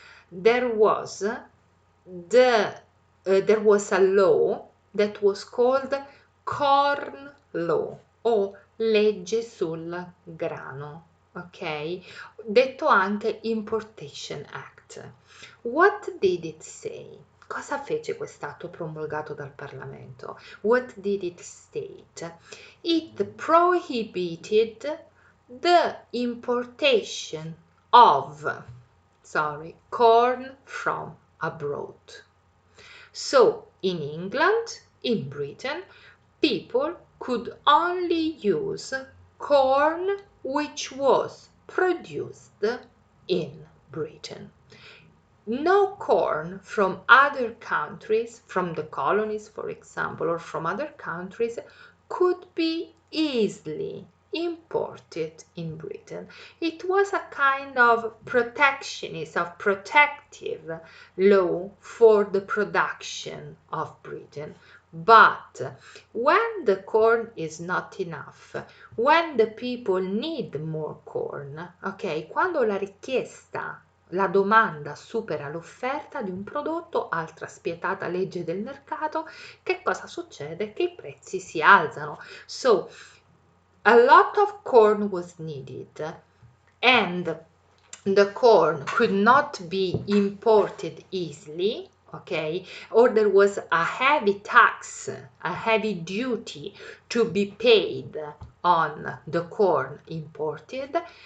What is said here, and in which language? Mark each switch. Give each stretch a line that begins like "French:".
English: There was the there was a law that was called Corn Law
Italian: o legge sul grano,
English: ok?
Italian: Detto anche
English: Importation Act. What did it say?
Italian: Cosa fece quest'atto promulgato dal Parlamento?
English: What did it state? It prohibited the importation of, corn from abroad. So in England, in Britain, people could only use corn which was produced in Britain. No corn from other countries, from the colonies, for example, or from other countries, could be easily imported in Britain. It was a kind of protectionist, of protective law for the production of Britain. But when the corn is not enough, when the people need more corn,
Italian: ok, quando la richiesta, la domanda supera l'offerta di un prodotto, altra spietata legge del mercato, che cosa succede? Che i prezzi si alzano.
English: So, a lot of corn was needed and the corn could not be imported easily, okay, or there was a heavy tax, a heavy duty to be paid on the corn imported.